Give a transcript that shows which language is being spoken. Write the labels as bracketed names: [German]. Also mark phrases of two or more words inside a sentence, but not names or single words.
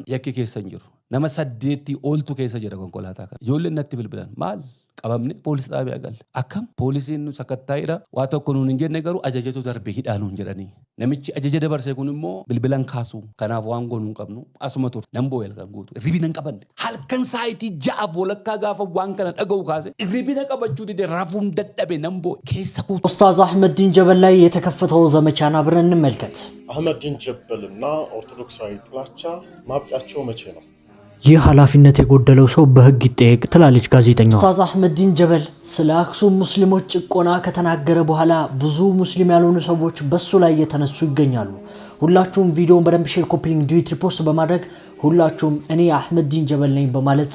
[Oromo] yakki keessa hin jiru nama 8 oltu keessa jira konkolaataa kana ijoolleen natti bilbilan maal qabamne poolis xaabiyaa galle akkam poolisiin nu sakattaa'eera waa tokko nuun hin jenne garuu ajajatu darbee hidhaa nuun jedhanii namichi ajaja dabarse kun immoo bilbilan kaasu kanaaf waan goonuu qabnu asuma tur nan boo'el kan guutu ribina qabanne halkan saayitii ja'aaf walakkaa gaafa waan kana dhaga'u kaase ribina qabachuu dide rafuun dadhabe nan boo'e keessa kuutu [Amharic] ኡስታዝ አህመዲን ጀበል ላይ የተከፈተው ዘመቻን አብረን እንመልከት። አህመዲን ጀበልና ኦርቶዶክሳዊ ጥላቻ ማብቂያቸው መቼ ነው? ይህ ኃላፊነት የጎደለው ሰው በህግ ይጠየቅ ትላለች ጋዜጠኛዋ። ኡስታዝ አህመዲን ጀበል ስለ አክሱም ሙስሊሞች ጭቆና ከተናገረ በኋላ ብዙ ሙስሊም ያልሆኑ ሰዎች በሱ ላይ የተነሱ ይገኛሉ። ሁላችሁም ቪዲዮውን በደንብ ሼር፣ ኮፒ ሊንክ፣ ዲዩት ሪፖስት በማድረግ ሁላችሁም እኔ አህመዲን ጀበል ነኝ በማለት